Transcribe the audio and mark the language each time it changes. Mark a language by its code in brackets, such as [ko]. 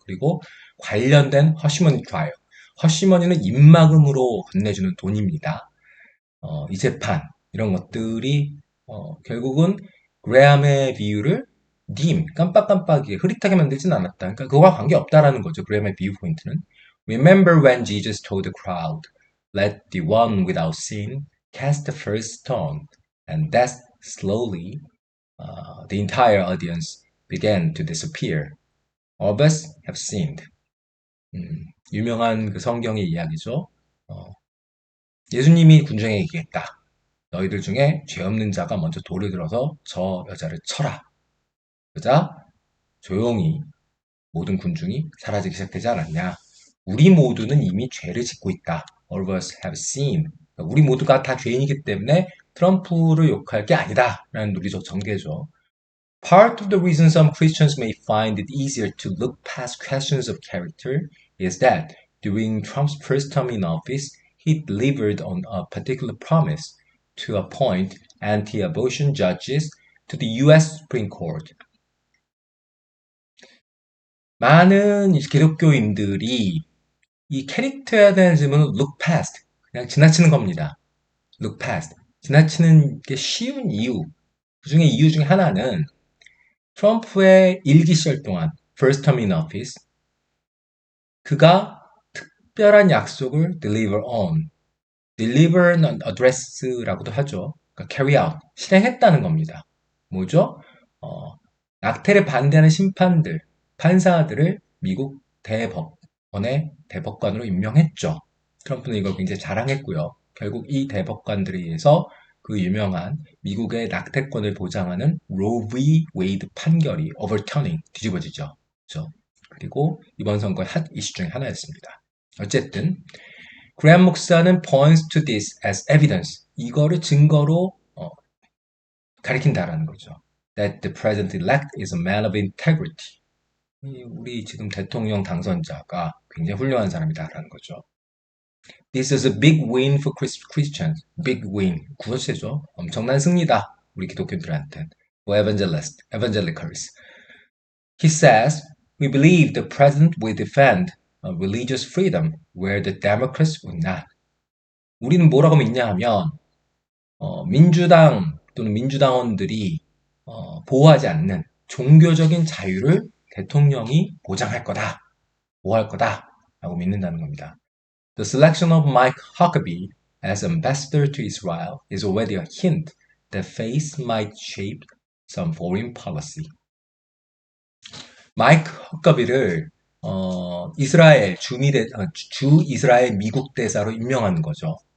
[ko] 그리고 관련된 허시머니 트라이얼. 허시머니는 입막음으로 건네주는 돈입니다. 이 재판 이런 것들이 결국은 그레함의 비유를 깜빡깜빡이게 흐릿하게 만들진 않았다. 그러니까 그거와 관계없다라는 거죠. 그레함의 비유 포인트는 [en] Remember when Jesus told the crowd, Let the one without sin cast the first stone, and that slowly the entire audience began to disappear. All of us have sinned. [ko] 유명한 그 성경의 이야기죠. 어, 예수님이 군중에게 얘기했다. 너희들 중에 죄 없는 자가 먼저 돌을 들어서 저 여자를 쳐라. 그러자 조용히 모든 군중이 사라지기 시작되지 않았냐. 우리 모두는 이미 죄를 짓고 있다. [en] All of us have sinned. [ko] 우리 모두가 다 죄인이기 때문에 트럼프를 욕할 게 아니다. 라는 논리적 전개죠. [en] Part of the reason some Christians may find it easier to look past questions of character is that during Trump's first term in office, he delivered on a particular promise to appoint anti-abortion judges to the US Supreme Court. [ko] 많은 기독교인들이 이 캐릭터에 대한 질문은 look past, 그냥 지나치는 겁니다. look past. 지나치는 게 쉬운 이유. 그 중에 이유 중에 하나는 트럼프의 1기 시절 동안 [en] first term in office [ko] 그가 특별한 약속을 [en] deliver an address [ko] 라고도 하죠. 그러니까 carry out, 실행했다는 겁니다. 뭐죠? 낙태를 반대하는 심판들, 판사들을 미국 대법원의 대법관으로 임명했죠. 트럼프는 이걸 굉장히 자랑했고요. 결국 이 대법관들에 의해서 그 유명한 미국의 낙태권을 보장하는 로우 v. 웨이드 판결이 overturning, 뒤집어지죠. 그렇죠? 그리고 이번 선거의 핫 이슈 중에 하나였습니다. 어쨌든 그레엄 목사는 [en] points to this as evidence. [ko] 이거를 증거로 가리킨다라는 거죠. [en] That the president-elect is a man of integrity. [ko] 우리 지금 대통령 당선자가 굉장히 훌륭한 사람이다라는 거죠. [en] This is a big win for Christians. [ko] Big win. 구어체죠. 엄청난 승리다. 우리 기독교인들한테. [en] For evangelicals. He says, we believe the president will defend religious freedom where the Democrats would not. [ko] 우리는 뭐라고 믿냐 하면 민주당 또는 민주당원들이 보호하지 않는 종교적인 자유를 대통령이 보장할 거다, 보호할 거다 라고 믿는다는 겁니다. [en] The selection of Mike Huckabee as ambassador to Israel is already a hint that faith might shape some foreign policy. [ko] 마이크 허커비를 이스라엘 주 이스라엘 미국 대사로 임명하는 거죠.